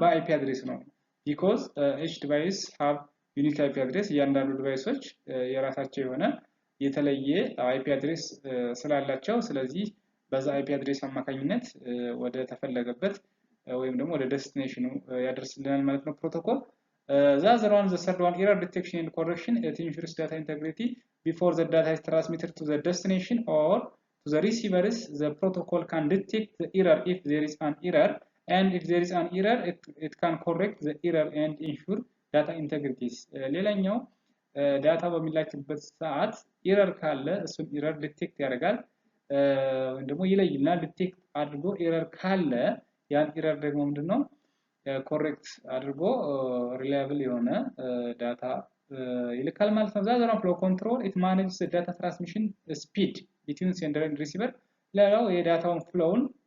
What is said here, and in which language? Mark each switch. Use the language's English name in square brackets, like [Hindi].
[Amharic] በአይፒ አድሬስ ነው። [English] because each device have unique IP address [Amharic] እያንዳንዱ ዲቫይሶች የራሳቸው የሆነ የተለየ አይፒ አድሬስ ስላላቸው ስለዚህ በዛ አይፒ አድሬስ አማካኝነት ወደ ተፈለገበት ወይም ደግሞ ወደ ዴስቲኔሽኑ ያደርስልናል ማለት ነው ፕሮቶኮል። [English] the other one, the third one, error detection and correction. It ensures data integrity before the data is transmitted to the destination or to the receivers. The protocol can detect the error if there is an error, and if there is an error, it can correct the error and ensure data integrity. [Amharic] ሌላኛው ዳታ በሚላክበት ሰዓት ኤረር ካለ እሱን ኤረር ዲቴክት ያደርጋል ወይም ደግሞ ይለይና ዲቴክት አድርጎ ኤረር ካለ ያን ኤረር ደግሞ ምንድነው ኮሬክት አድርጎ ሪላያብል የሆነ ዳታ ይልካል ማለት ነው። ዛዘራን ፍሎ ኮንትሮል [English] it manages the data transmission speed between sender and receiver። [Amharic] ሌላው የዳታውን ፍሎውን